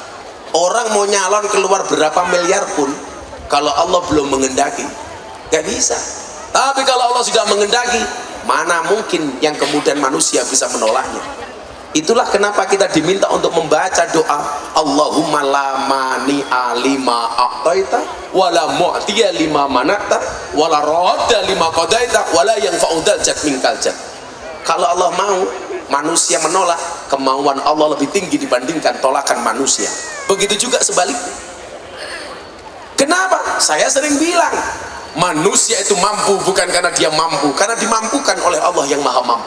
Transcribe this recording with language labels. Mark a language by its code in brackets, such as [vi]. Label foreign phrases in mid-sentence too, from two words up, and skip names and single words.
[id] Orang mau nyalon keluar berapa miliar pun, kalau Allah belum mengendaki, gak bisa. Tapi kalau Allah sudah mengendaki, mana mungkin yang kemudian manusia bisa menolaknya. Itulah kenapa kita diminta untuk membaca doa [ar] اللهم لا مانع لما أعطيت ولا معطي لما منعت ولا راد لما قضيت ولا ينفع ذا الجد منك الجد. [id] Kalau Allah mau, manusia menolak, kemauan Allah lebih tinggi dibandingkan tolakan manusia. Begitu juga sebaliknya. Kenapa? Saya sering bilang, manusia itu mampu bukan karena dia mampu, karena dimampukan oleh Allah yang maha mampu.